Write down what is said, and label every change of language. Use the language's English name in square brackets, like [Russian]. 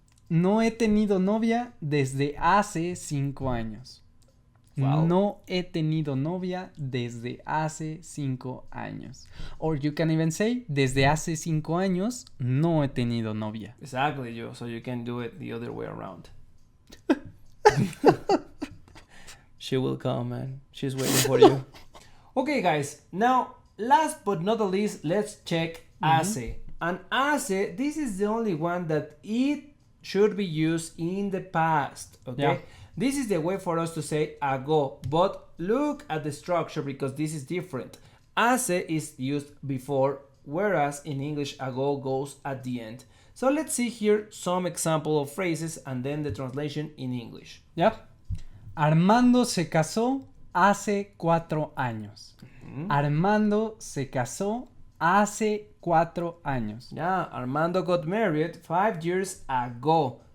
[Spanish] No he tenido novia desde hace 5 años. Wow. No he tenido novia desde hace 5 años. [English] Or you can even say, [Spanish] desde hace 5 años no he tenido novia. [English] Exactly, Joe. So you can do it the other way around. She will come, man. She's waiting for you. Okay, guys. Now, last but not the least, let's check hace. And hace, this is the only one that it should be used in the past. Okay. Yeah. This is the way for us to say ago, but look at the structure because this is different. Hace is used before, whereas in English ago goes at the end. So let's see here some example of phrases and then the translation in English. Yeah. [Spanish] Armando se casó hace 4 años. Armando se casó hace 4 años. [English] Yeah, Armando got married 5 years ago.